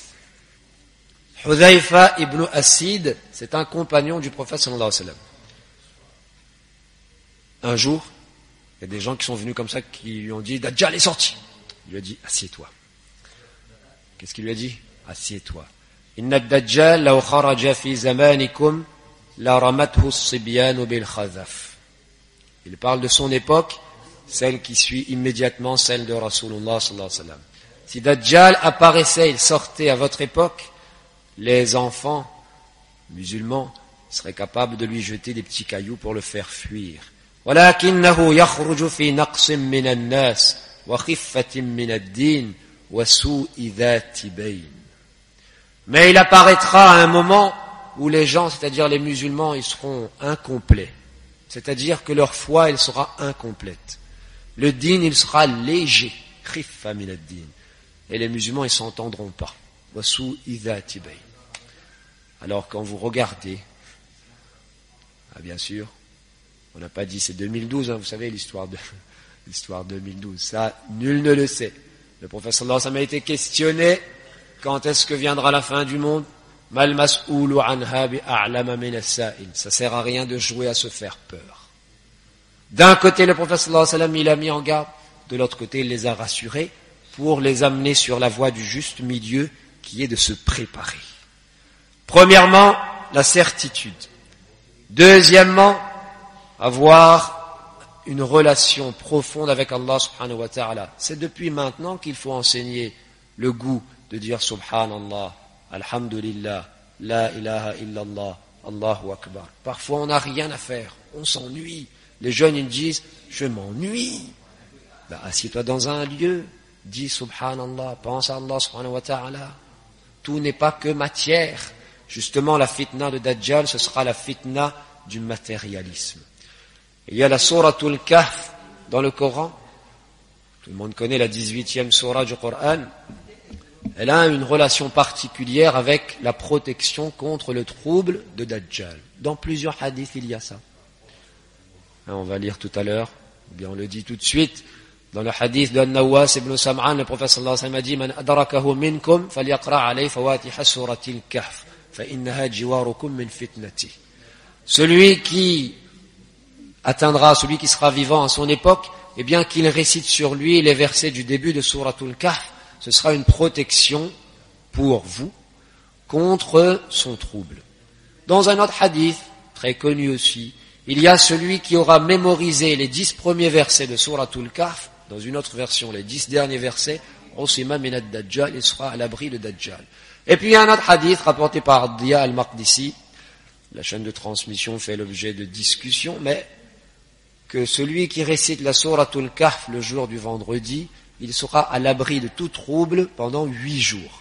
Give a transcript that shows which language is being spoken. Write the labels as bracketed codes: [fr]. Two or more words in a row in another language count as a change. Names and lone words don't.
[fr] Hudhayfa ibn Asid, c'est un compagnon du prophète [ar] صلى الله عليه وسلم. [fr] Un jour, il y a des gens qui sont venus comme ça, qui lui ont dit, Dajjal est sorti. Il lui a dit, assieds-toi. Qu'est-ce qu'il lui a dit? Assieds-toi. [ar] إن الدجال لو خرج في زمانكم لرمته الصبيان بالخذف. [fr] Il parle de son époque, celle qui suit immédiatement celle de Rasulullah [ar] صلى الله عليه وسلم. [fr] Si Dajjal apparaissait, il sortait à votre époque, les enfants musulmans seraient capables de lui jeter des petits cailloux pour le faire fuir. [ar] ولكنه يخرج في نقص من الناس وخفة من الدين وسوء ذات بين. [fr] Mais il apparaîtra à un moment où les gens, c'est-à-dire les musulmans, ils seront incomplets. C'est-à-dire que leur foi, elle sera incomplète. Le din, il sera léger. [ar] خفة من الدين. [fr] Et les musulmans, ils s'entendront pas. [ar] وسوء ذات بين. [fr] Alors quand vous regardez, bien sûr, on n'a pas dit c'est 2012, vous savez l'histoire 2012, ça nul ne le sait. Le prophète [ar] صلى الله عليه وسلم [fr] a été questionné, quand est-ce que viendra la fin du monde? [ar] ما المسؤول عنها بأعلم من السائل. [fr] Ça sert à rien de jouer à se faire peur. D'un côté le prophète [ar] صلى الله عليه وسلم [fr] il a mis en garde, de l'autre côté il les a rassurés pour les amener sur la voie du juste milieu qui est de se préparer. Premièrement, la certitude. Deuxièmement, avoir une relation profonde avec Allah [ar] سبحانه وتعالى. [fr] C'est depuis maintenant qu'il faut enseigner le goût de dire [ar] سبحان الله، الحمد لله، لا إله إلا الله، الله أكبر. [fr] Parfois on n'a rien à faire, on s'ennuie. Les jeunes ils disent, je m'ennuie. Assieds-toi dans un lieu, dis subhanallah, pense à Allah [ar] سبحانه وتعالى. [fr] Tout n'est pas que matière. Justement, la fitna de Dajjal, ce sera la fitna du matérialisme. Il y a la Souratul Kahf dans le Coran. Tout le monde connaît la 18e sourate du Coran. Elle a une relation particulière avec la protection contre le trouble de Dajjal. Dans plusieurs hadiths, il y a ça. On va lire tout à l'heure, ou bien on le dit tout de suite. Dans le hadith de Nawas ibn Sam'an, le prophète [ar] صلى الله عليه وسلم [fr] a dit, [ar] من أدركه منكم فليقرأ عليه فواتح سورة الكهف. [fr] Celui qui atteindra, celui qui sera vivant à son époque, eh bien qu'il récite sur lui les versets du début de Souratul Kahf, ce sera une protection pour vous contre son trouble. Dans un autre hadith, très connu aussi, il y a celui qui aura mémorisé les 10 premiers versets de Souratul Kahf, dans une autre version, les 10 derniers versets, [ar] عصم من الدجال, [fr] il sera à l'abri de Dajjal. Et puis il y a un autre hadith rapporté par Diya al-Maqdisi, la chaîne de transmission fait l'objet de discussions, mais que celui qui récite la Souratul Kahf le jour du vendredi, il sera à l'abri de tout trouble pendant 8 jours.